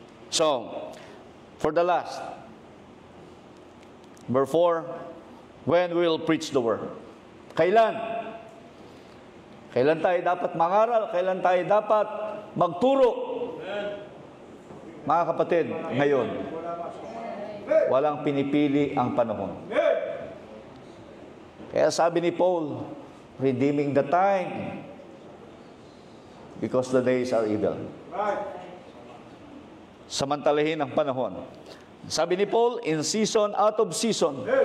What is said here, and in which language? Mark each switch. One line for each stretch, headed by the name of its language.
English: So, for the last, number 4, when we will preach the word.
Filipino: Kailan? Kailan tayo dapat mangaral? Kailan tayo dapat magturo? Mga kapatid, ngayon, walang pinipili ang panahon. Kaya sabi ni
English: Paul, redeeming the time because the days are evil.
Filipino: Samantalahin ang panahon. Sabi ni
English: Paul, in season, out of season.